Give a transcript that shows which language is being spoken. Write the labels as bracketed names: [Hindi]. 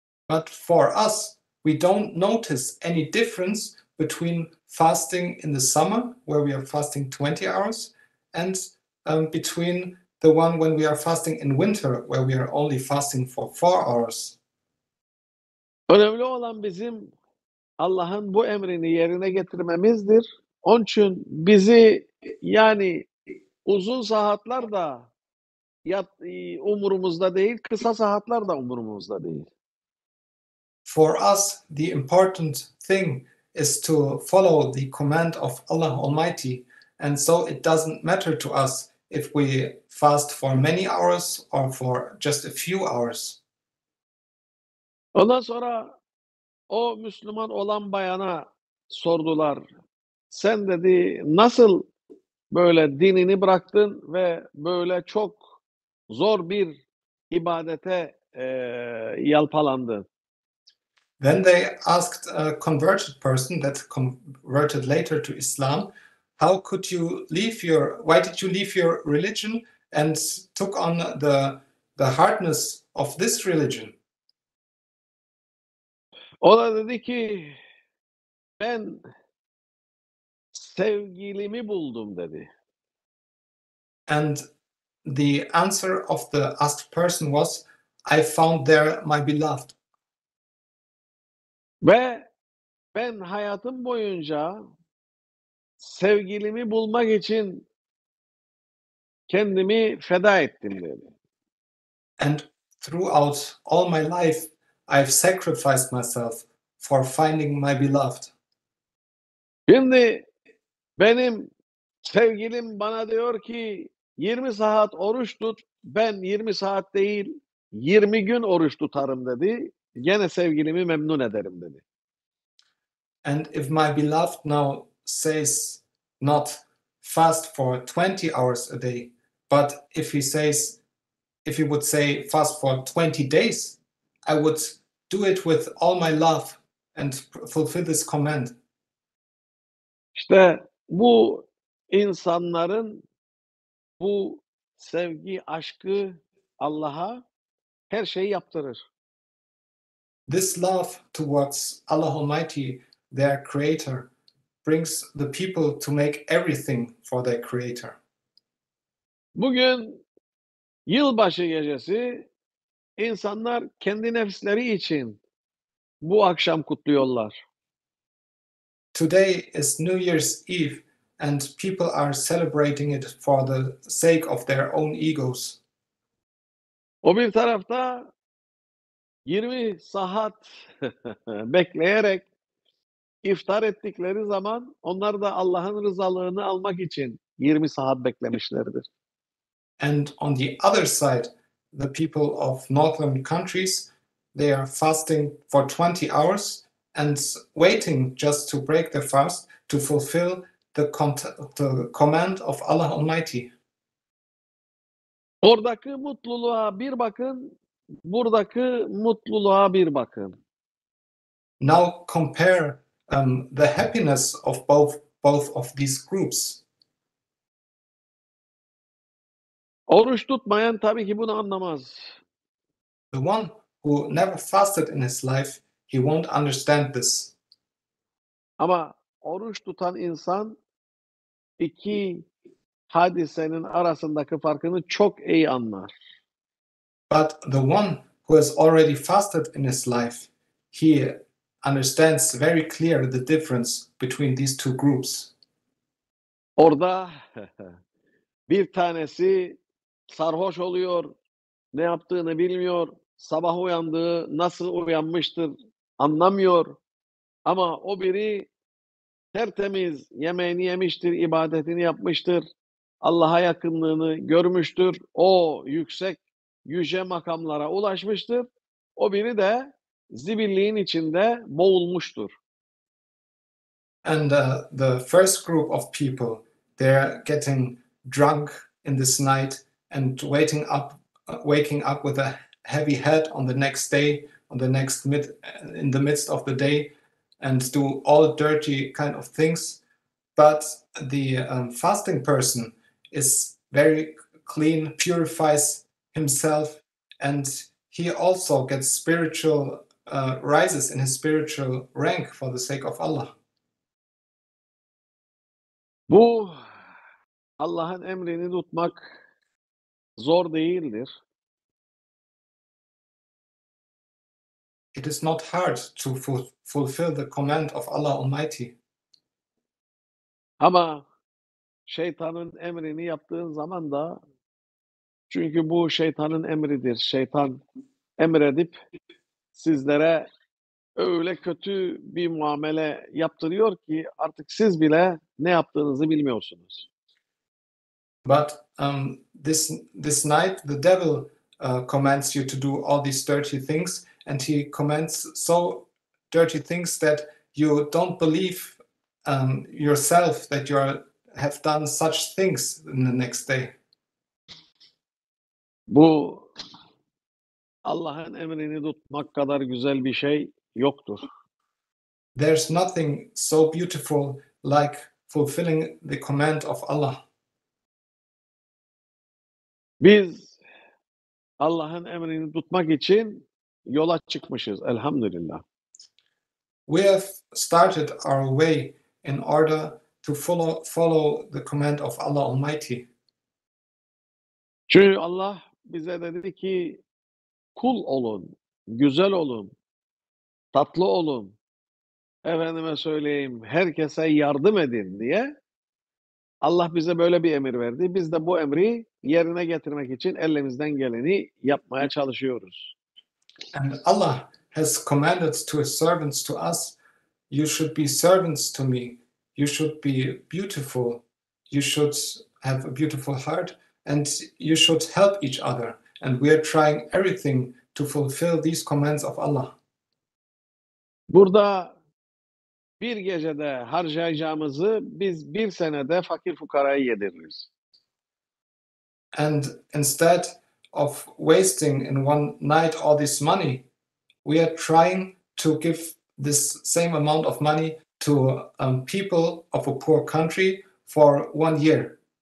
[English] But for us, we don't notice any difference between fasting in the summer, where we are fasting 20 hours, and between the one when we are fasting in winter, where we are only fasting for 4 hours. [Turkish] Önemli olan bizim Allah'ın bu emrini yerine getirmemizdir. Onun için bizi yani uzun saatler de umurumuzda değil, kısa saatler de umurumuzda değil. [English] For us, the important thing is to follow the command of Allah Almighty, and so it doesn't matter to us if we fast for many hours or for just a few hours. [Turkish] Ondan sonra o Müslüman olan bayana sordular. Sen dedi nasıl böyle dinini bıraktın ve böyle çok zor bir ibadete yalpalandın? [English] Then they asked a converted person that converted later to Islam, how could you why did you leave your religion and took on the hardness of this religion? [Turkish] O da dedi ki ben sevgilimi buldum dedi. [English] And the answer of the asked person was, I found there my beloved. [Turkish] Ve ben hayatım boyunca sevgilimi bulmak için kendimi feda ettim dedi. [English] And throughout all my life, I've sacrificed myself for finding my beloved. [Turkish] Şimdi benim sevgilim bana diyor ki 20 saat oruç tut. Ben 20 saat değil 20 gün oruç tutarım dedi. Gene sevgilimi memnun ederim dedi. [English] And if my beloved now says not fast for 20 hours a day, but if he would say fast for 20 days, I would do it with all my love and fulfill this command. [Turkish] İşte bu insanların bu sevgi, aşkı Allah'a her şeyi yaptırır. [English] This love towards Allah Almighty, their creator, brings the people to make everything for their creator. [Turkish] Bugün yılbaşı gecesi insanlar kendi nefsleri için bu akşam kutluyorlar. [English] Today is New Year's Eve and people are celebrating it for the sake of their own egos. [Turkish] O bir tarafta 20 saat bekleyerek iftar ettikleri zaman onlar da Allah'ın rızalığını almak için 20 saat beklemişlerdir. [English] And on the other side, the people of northern countries, they are fasting for 20 hours and waiting just to break their fast to fulfill the command of Allah Almighty. [Turkish] Oradaki mutluluğa bir bakın, buradaki mutluluğa bir bakın. [English] Now compare the happiness of both of these groups. [Turkish] Oruç tutmayan tabii ki bunu anlamaz. [English] The one who never fasted in his life, he won't understand this. [Turkish] Ama oruç tutan insan iki hadisenin arasındaki farkını çok iyi anlar. [English] But the one who has already fasted in his life, he understands very clear the difference between these two groups. [Turkish] Orada bir tanesi sarhoş oluyor, ne yaptığını bilmiyor, sabah uyandığı nasıl uyanmıştır anlamıyor. Ama o biri tertemiz yemeğini yemiştir, ibadetini yapmıştır, Allah'a yakınlığını görmüştür. O yüksek yüce makamlara ulaşmıştır. O biri de zibilliğin içinde boğulmuştur. [English] And the first group of people, they're getting drunk in this night and waking up with a heavy head on the next day, in the midst of the day, and do all dirty kind of things. But the fasting person is very clean, purifies himself, and he also gets spiritual rises in his spiritual rank for the sake of Allah. [Turkish] Bu Allah'ın emrini tutmak zor değildir. [English] It is not hard to fulfill the command of Allah Almighty. [Turkish] Ama şeytanın emrini yaptığın zaman da, çünkü bu şeytanın emridir. Şeytan emredip sizlere öyle kötü bir muamele yaptırıyor ki artık siz bile ne yaptığınızı bilmiyorsunuz. [English] But this night, the devil commands you to do all these dirty things, and he commands so dirty things that you don't believe yourself that have done such things in the next day. [Turkish] Bu Allah'ın emrini tutmak kadar güzel bir şey yoktur. [English] There's nothing so beautiful like fulfilling the command of Allah. [Turkish] Biz Allah'ın emrini tutmak için yola çıkmışız elhamdülillah. [English] We have started our way in order to follow the command of Allah Almighty. [Turkish] Çünkü Allah bize dedi ki kul olun, güzel olun, tatlı olun, efendime söyleyeyim herkese yardım edin diye Allah bize böyle bir emir verdi. Biz de bu emri yerine getirmek için elimizden geleni yapmaya çalışıyoruz. [English] And Allah has commanded to his servants, to us, you should be servants to me. You should be beautiful. You should have a beautiful heart, and you should help each other. And we are trying everything to fulfill these commands of Allah. [Turkish] Burada bir gecede harcayacağımızı biz bir senede fakir fukaraya yediririz. [English] And instead of wasting in one night all this money, we are trying to give this same amount of money to people of a poor country for 1 year.